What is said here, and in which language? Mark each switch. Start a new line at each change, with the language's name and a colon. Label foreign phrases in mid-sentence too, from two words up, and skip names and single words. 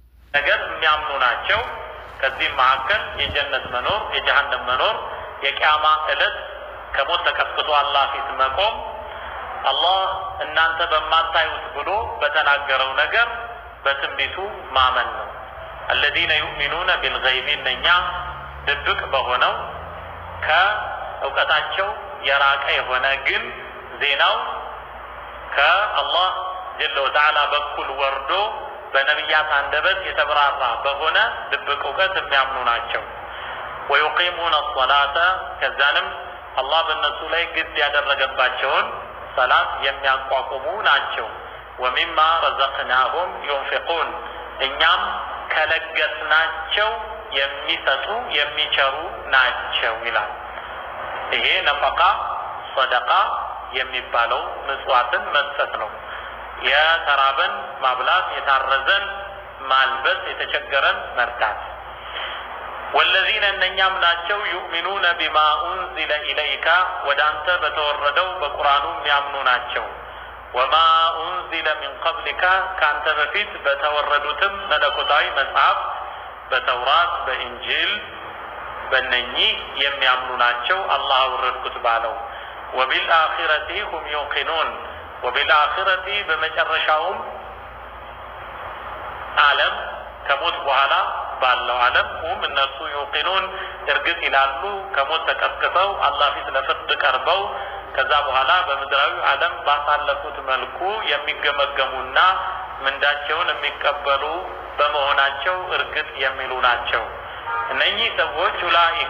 Amharic: ነገር የሚያምኑ ናቸው። ከዚህም መካከል የጀነት መኖር የጀሃነም መኖር የቂያማ ዕለት ከሞት ተቀስቅሶ አላህ ፊት መቆም አላህ እናንተ በማታዩት ብሎ በተናገረው ነገር በትንቢቱ ማመን ነው።
Arabic: الذين يؤمنون بالغيب
Amharic: እነኛ ድብቅ በሆነው ከእውቀታቸው የራቀ የሆነ ግን ዜናው ከአላህ ጀለ ወተዓላ በኩል ወርዶ በነቢያት አንደበት የተብራራ በሆነ ድብቅ እውቀት የሚያምኑ ናቸው። ويقيمون الصلاة ከዛንም አላህ በእነሱ ላይ ግድ ያደረገባቸውን ሰላት የሚያቋቁሙ ናቸው።
Arabic: ومما رزقناهم ينفقون
Amharic: እኛም ከለገስናቸው የሚሰጡ የሚቸሩ ናቸው ይላል። ይሄ ነፈቃ ሰደቃ የሚባለው ምጽዋትን መስጠት ነው። የተራበን ማብላት የታረዘን ማልበስ የተቸገረን መርዳት። والذين እነኛም ናቸው
Arabic: يؤمنون بما أنزل إليك
Amharic: ወዳንተ በተወረደው በቁርአኑ የሚያምኑ ናቸው።
Arabic: وما أنزل من قبلك
Amharic: ካንተ በፊት በተወረዱትም መለኮታዊ መጽሐፍ በተውራት በኢንጂል በእነኚህ የሚያምኑ ናቸው አላህ ወረድኩት ባለው።
Arabic: وبالآخرة هم يوقنون وبالآخرة
Amharic: በመጨረሻውም ዓለም ከሞት በኋላ ባለው ዓለም هم እነሱ يوقنون እርግጥ ይላሉ ከሞት ተቀስቅሰው አላህ ፊት ለፍርድ ቀርበው ከዛ በኋላ በምድራዊ ዓለም ባሳለፉት መልኩ የሚገመገሙና ምንዳቸውን የሚቀበሉ በመሆናቸው እርግጥ የሚሉ ናቸው። እነኚህ ሰዎች ኡላኢካ